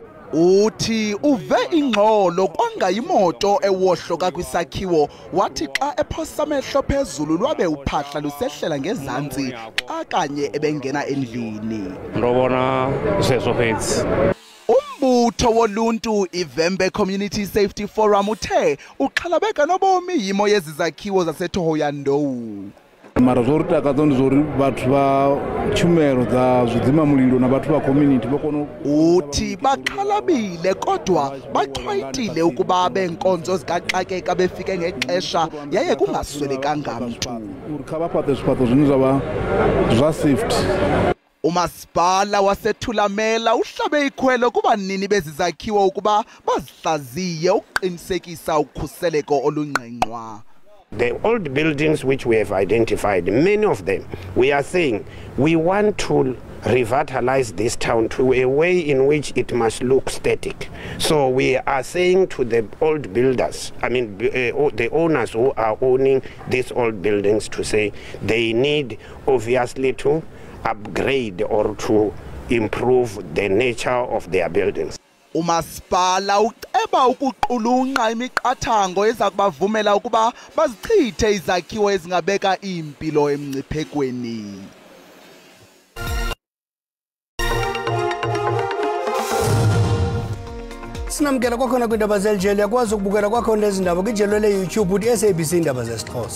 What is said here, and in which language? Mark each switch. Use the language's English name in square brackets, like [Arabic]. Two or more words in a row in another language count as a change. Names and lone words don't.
[Xhosa] Uthi uve ingxolo kwangayimoto ewohloka kwisakhiwo wathi xa ephosa amehlo phezulu lwabe uphahla lusehlela ngezantsi xa kanye ebengena endlini. Ndobona zesiXhosa. Umbutho woluntu iVembe Community Safety Forum uthe uxhalabeka nobomi yimo yezizakhiwo zaseThohoyandou. [Venda] Mara zwo ri takadza ndi zwo ri vhathu vha tshumelo dza zwidzima mulilo na vhathu vha community vha [Xhosa] uthi baxhalabile kodwa baxhwayitile ukuba benkonzo zikaxakeka befike ngexesha yaye kungaswelekanga mntu. [Venda] Urikha baphathe zwiphatho zwine zwavha zwa safety. [Xhosa] Umasipala waseThulamela uhlabe ikhwelo kubanini bezizakhiwo ukuba bazihlaziye ukuqinisekisa ukhuseleko olungqengqwa. [English] The old buildings which we have identified, many of them, we are saying we want to revitalize this town to a way in which it must look static. So we are saying to the old builders, I mean the owners who are owning these old buildings to say they need obviously to upgrade or to improve the nature of their buildings. [Xhosa] Umasipala uceba ukuqulunqa imiqathango eza kubavumela ukuba bazichithe izakhiwo ezingabeka impilo emngciphekweni. Sinamkela kwakhona kwindaba zelijele yakwazi ukubukela kwakhona lezi ndaba kwijelo le-YouTube uthi SABC Iindaba zesiXhosa.